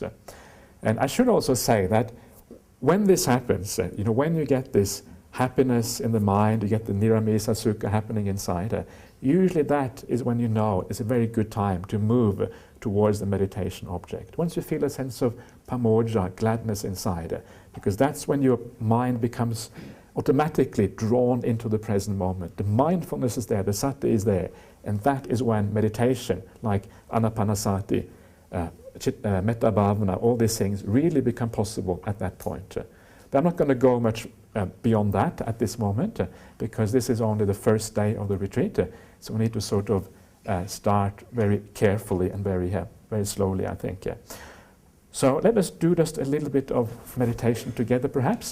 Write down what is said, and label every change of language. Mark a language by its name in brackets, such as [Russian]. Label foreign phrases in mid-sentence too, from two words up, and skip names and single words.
[English] And I should also say that when this happens, when you get this happiness in the mind, you get the [Pali] niramisa sukha [English] happening inside, usually that is when you know it's a very good time to move towards the meditation object. Once you feel a sense of pamodja, gladness inside, because that's when your mind becomes automatically drawn into the present moment. The mindfulness is there, the sati is there, and that is when meditation, like anapanasati, [Pali] metta bhavana, [English] all these things really become possible at that point. But I'm not going to go much beyond that at this moment, because this is only the first day of the retreat, so we need to sort of start very carefully and very slowly, I think. So let us do just a little bit of meditation together, perhaps.